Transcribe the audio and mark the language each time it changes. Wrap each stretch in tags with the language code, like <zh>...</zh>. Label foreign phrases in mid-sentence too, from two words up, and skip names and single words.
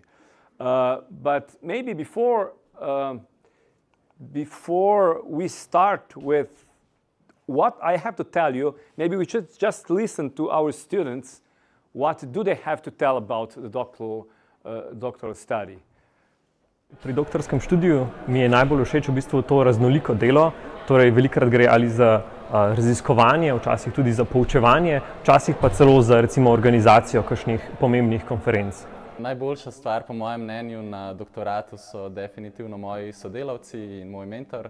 <en>But maybe before we start with what I have to tell you, maybe we should just listen to our students. What do they have to tell about the doctoral study?</en> <sl>Pri doktorskem študiju mi je najbolj všeč v bistvu to raznoliko delo, torej velikokrat gre ali za raziskovanje, včasih tudi za poučevanje, včasih pa celo za recimo organizacijo kakšnih pomembnih konferenc. Najboljša stvar po mojem mnenju na doktoratu so definitivno moji sodelavci in moj mentor.</sl>